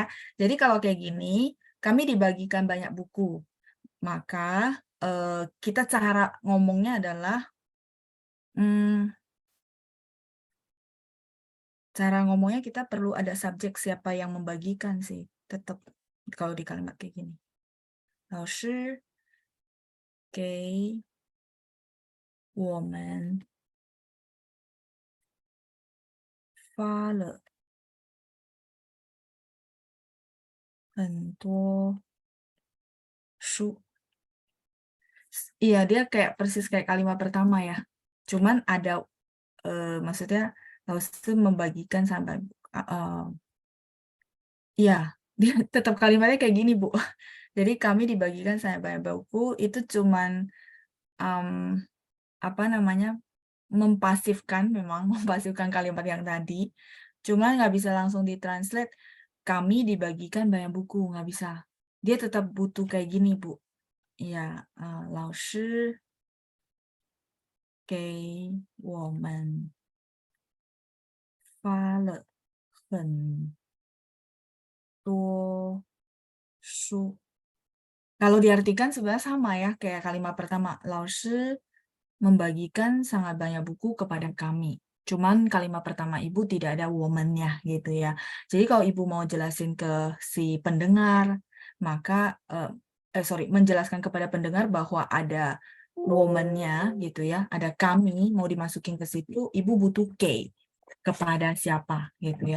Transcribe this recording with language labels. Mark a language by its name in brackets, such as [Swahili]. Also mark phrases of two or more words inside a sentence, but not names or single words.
[Indonesian] Jadi kalau kayak gini, kami dibagikan banyak buku. Maka kita cara ngomongnya adalah, cara ngomongnya kita perlu ada subjek siapa yang membagikan sih. Tetap kalau di kalimat kayak gini. [Chinese] 老师给我们发了很多书. [Indonesian] Iya, dia kayak persis kayak kalimat pertama ya. Cuman ada maksudnya Laosu membagikan sampai iya, dia tetap kalimatnya kayak gini, Bu. Jadi kami dibagikan sampai banyak buku itu cuman apa namanya? Mempasifkan memang, mempasifkan kalimat yang tadi. Cuman nggak bisa langsung ditranslate, kami dibagikan banyak buku, nggak bisa. Dia tetap butuh kayak gini, Bu. Ya, [Chinese] 老师给我们发了很多书. [Indonesian] Kalau diartikan sebenarnya sama ya, kayak kalimat pertama, 老师 membagikan sangat banyak buku kepada kami. Cuman kalimat pertama ibu tidak ada woman-nya gitu ya. Jadi kalau ibu mau jelasin ke si pendengar, maka menjelaskan kepada pendengar bahwa ada woman-nya gitu ya, ada kami mau dimasukin ke situ, ibu butuh K kepada siapa gitu ya.